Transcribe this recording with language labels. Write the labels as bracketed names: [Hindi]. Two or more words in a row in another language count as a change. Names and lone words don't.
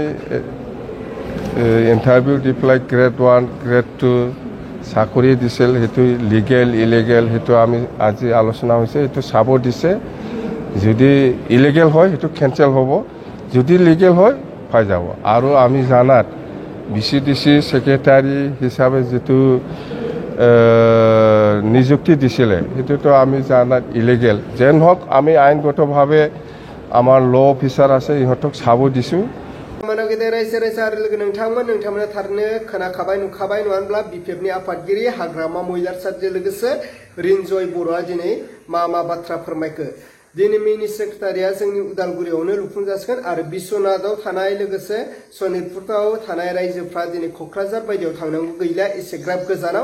[Assamese] ইণ্টাৰভিউ দি পেলাই গ্ৰেড 1 গ্ৰেড 2 চাকৰি দিছিল সেইটো [English] legal illegal [Assamese] সেইটো আমি আজি আলোচনা হৈছে সেইটো চাব দিছে যদি ইলিগেল হয় সেইটো কেঞ্চেল হ'ব যদি লিগেল হয় পাই যাব আৰু আমি জানাত বিচিডিসি সেক্রেটারি হিসাবে যেটো নিযুক্তি দিছিলে সেটোতো আমি জানাত ইলিগেল যেন হোক আমি আইনগতভাৱে আমাৰ [English] law officer [Assamese] আছে ইহতক চাব দিছো [Bodo] मानो गेदेर रायजो राजा आरो लोगो नोंथांमोना थारनो खोनाखाबाय नुखाबाय नङाब्ला बिपिएफनि आफादगिरि हाग्रामा महिलारसादजों लोगोसे रिनजय बर'आ दिनै मा बाथ्रा फोरमायखो दिनै मिनि सेक्रेटारिया जोंनि उदालगुरियावनो लुफुंजासिगोन आरो बिश्वनाथआव थानाय लोगोसे सनितपुराव थानाय रायजोफ्रा दिनै क'क्राझार बायदियाव थांनांगौ गैला एसेग्राब गोजानाव